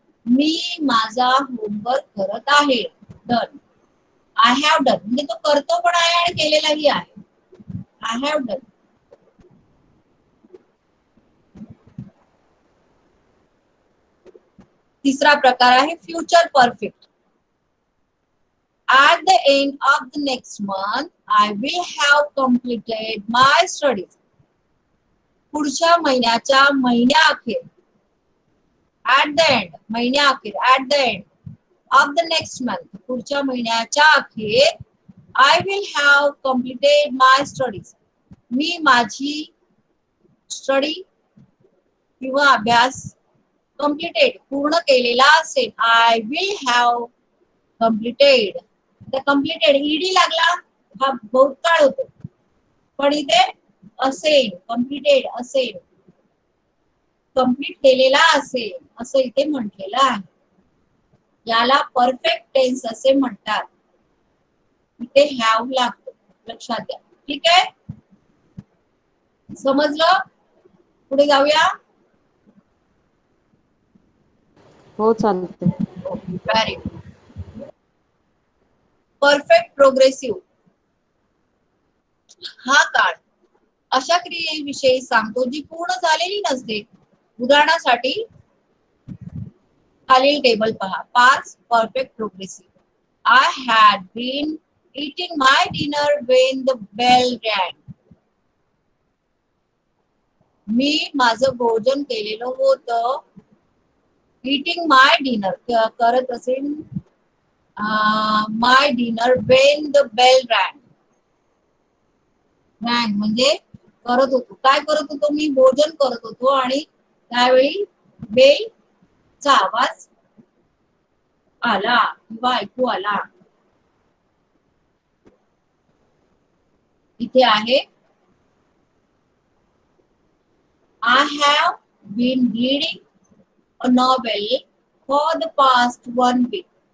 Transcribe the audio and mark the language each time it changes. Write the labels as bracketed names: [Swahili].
[Marathi] मी माझा होमवर्क करत आहे. डन. [English] I have done [Marathi] म्हणजे तो करतो पण आहे आणि केलेलाही आहे. I have done. तिसरा प्रकार आहे future perfect. [English] At the end of the next month, I will have completed my studies. [Marathi] पुढच्या महिन्याच्या महिन्याअखेर. [English] At the end, [Marathi] महिन्याअखेर. [English] At the end of the next month, [Marathi] पुढच्या महिन्याच्या अखेर [English] I will have completed my studies. [Marathi] मी माझी study किंवा अभ्यास completed पूर्ण केलेला असेल. [English] I will have completed. [Marathi] Completed ED लागला, हा भूतकाळ होतो, पण इथे असेल, कंप्लीटेड असेल, कंप्लीट केलेला असेल असं इथे म्हटलेलं आहे. याला परफेक्ट टेन्स असे म्हणतात. इथे हॅव लागतो, लक्षात द्या. ठीक आहे, समजलं? पुढे जाऊया. हो चालते. [English] Very good. [Marathi] परफेक्ट प्रोग्रेसिव्ह हा काळ अशा क्रियेविषयी सांगतो जी पूर्ण झालेली नसते. उदाहरणासाठी खालील टेबल पहा. Past perfect progressive. I had bin [English] eating my dinner when the bell rang. [Marathi] मी माझं भोजन केलेलं होतं. [English] eating my dinner [Marathi] करत असेल [English] my dinner when the bell rang. [Marathi] rang म्हणजे करत होतो. काय करत होतो? मी भोजन करत होतो आणि त्यावेळी बेलचा आवाज आला किंवा ऐकू आला. इथे आहे [English] I have been reading a novel for the past 1 week.